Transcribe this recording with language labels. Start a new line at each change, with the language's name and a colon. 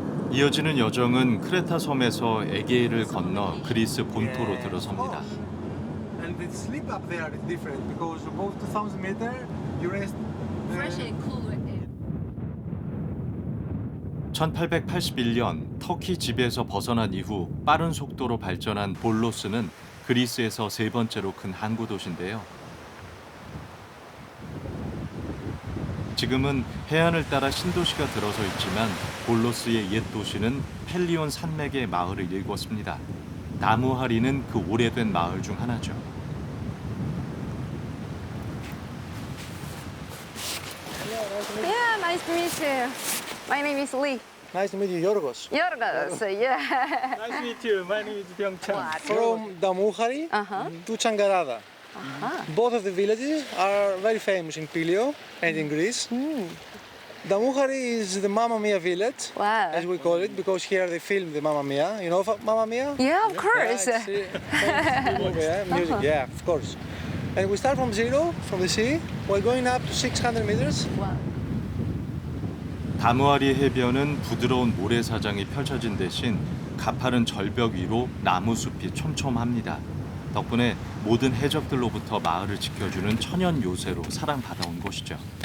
Korean: 이어지는 여정은 크레타 섬에서 에게해를 건너 그리스 본토로 들어섭니다.
English: And the sleep up there is different because above 2,000 meters you rest. Fresh and cool air.
Korean: 1881년 터키 지배에서 벗어난 이후 빠른 속도로 발전한 볼로스는 그리스에서 세 번째로 큰 항구 도시인데요. 지금은 해안을 따라 신도시가 들어서 있지만 볼로스의 옛 도시는 펠리온 산맥의 마을을 일궜습니다. 나무하리는 그 오래된 마을 중 하나죠.
English: Yeah, nice to meet you. My name is Lee. Nice to meet you, Yorgos. Yorgos, yeah. Nice to meet you. My name is Byung-chan. From Damouchari to Changarada. Both of the villages are very famous in Pylio and in Greece. Damouchari is the Mamma Mia village, Wow. as we call it, because here they filmed the Mamma Mia. You know Mamma Mia? Yeah, of course. Yeah, it's famous movie, yeah, music, yeah, of course. And we start from zero, from the sea. We're going up to 600 meters. Wow.
Korean: 다무아리 해변은 부드러운 모래사장이 펼쳐진 대신 가파른 절벽 위로 나무숲이 촘촘합니다. 덕분에 모든 해적들로부터 마을을 지켜주는 천연 요새로 사랑받아온 곳이죠.